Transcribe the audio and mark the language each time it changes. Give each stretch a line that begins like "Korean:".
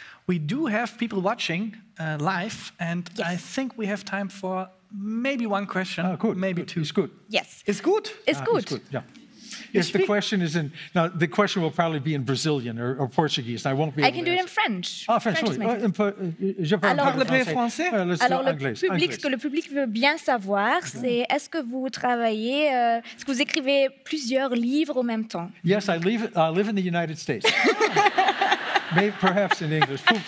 English: We do have people watching live, and yes. I think we have time for maybe one question, maybe two. It's good. Yes. It's good? It's good. It's good, yeah. Yes, the question is in, now the question will probably be in Brazilian or Portuguese, and I won't be able to I can do it in French. Ah, French,
French: oui. Je parle français. Alors, ce que le public veut bien savoir, c'est est-ce que vous travaillez, est-ce que vous écrivez plusieurs livres en même temps?
English: Yes, I live in the United States. Maybe, perhaps in English.